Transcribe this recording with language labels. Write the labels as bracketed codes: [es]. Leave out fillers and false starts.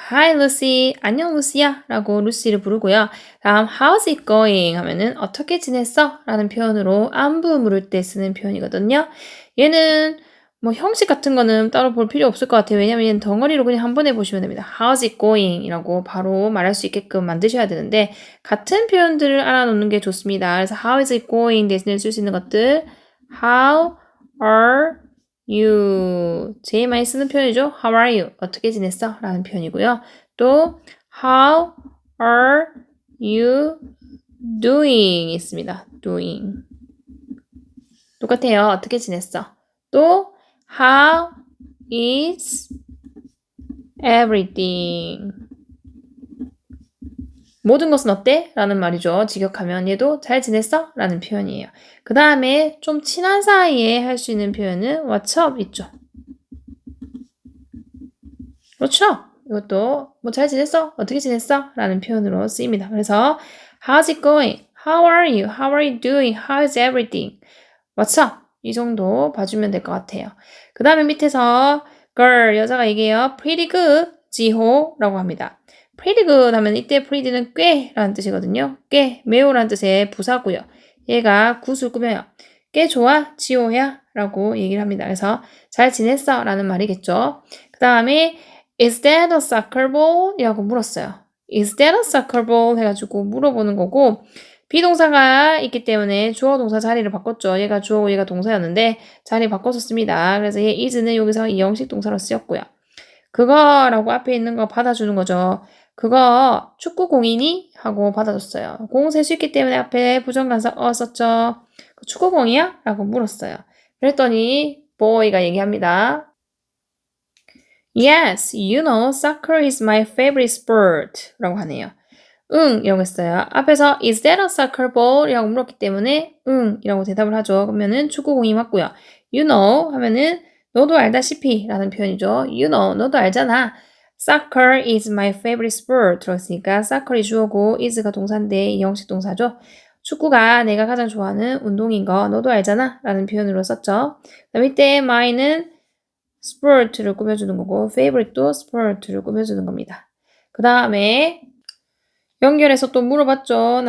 [en] Hi Lucy, [ko] 안녕 루시야 라고 루시를 부르고요. 다음 [en] how's it going [ko] 하면은 어떻게 지냈어? 라는 표현으로 안부 물을 때 쓰는 표현이거든요. 얘는 뭐 형식 같은 거는 따로 볼 필요 없을 것 같아요. 왜냐면 얘는 덩어리로 그냥 한 번에 보시면 됩니다. [en] How's it going? [ko] 이라고 바로 말할 수 있게끔 만드셔야 되는데 같은 표현들을 알아놓는 게 좋습니다. 그래서 [en] how is it going [ko] 대신에 쓸 수 있는 것들 [en] how are you? [ko] 제일 많이 쓰는 표현이죠. [en] How are you? [ko] 어떻게 지냈어? 라는 표현이고요. 또 [en] How are you doing? [ko] 있습니다. doing. 똑같아요. 어떻게 지냈어? 또 [en] How is everything? [ko] 모든 것은 어때? 라는 말이죠. 직역하면 얘도 잘 지냈어? 라는 표현이에요. 그 다음에 좀 친한 사이에 할 수 있는 표현은 [en] What's up? [ko] 있죠. 그렇죠? 이것도 뭐 잘 지냈어? 어떻게 지냈어? 라는 표현으로 쓰입니다. 그래서 [en] How's it going? How are you? How are you doing? How is everything? What's up? [ko] 이 정도 봐주면 될 것 같아요. 그 다음에 밑에서 girl, 여자가 얘기해요. [en] Pretty good, [ko] 지호라고 합니다. Pretty good 하면 이때 pretty는 꽤 라는 뜻이거든요. 꽤, 매우 라는 뜻의 부사고요. 얘가 굿을 꾸며요. 꽤 좋아, 지호야 라고 얘기를 합니다. 그래서 잘 지냈어? 라는 말이겠죠. 그 다음에 [en] Is that a soccer ball? [ko] 이라고 물었어요. [en] Is that a soccer ball? [ko] 해가지고 물어보는 거고 비동사가 있기 때문에 주어 동사 자리를 바꿨죠. 얘가 주어고 얘가 동사였는데 자리 바꿨었습니다. 그래서 얘 is는 여기서 이형식 동사로 쓰였고요. 그거라고 앞에 있는 거 받아주는 거죠. 그거 축구공이니? 하고 받아줬어요. 공 셀 수 있기 때문에 앞에 부정관사 썼죠. 축구공이야? 라고 물었어요. 그랬더니 boy가 얘기합니다. [en] Yes, you know, soccer is my favorite sport. [ko] 라고 하네요. 응, 이라고 했어요. 앞에서 [en] is that a soccer ball? [ko] 이라고 물었기 때문에 응, 이라고 대답을 하죠. 그러면은 축구공이 맞고요. [en] You know [ko] 하면은 너도 알다시피 라는 표현이죠. You know, 너도 알잖아. [en] Soccer is my favorite sport. [ko] 들었으니까 soccer이 주어고 is가 동사인데 이 형식 동사죠. 축구가 내가 가장 좋아하는 운동인 거 너도 알잖아 라는 표현으로 썼죠. 그다음 이때 my는 sport를 꾸며주는 거고 favorite도 sport를 꾸며주는 겁니다. 그 다음에 연결해서 또 물어봤죠.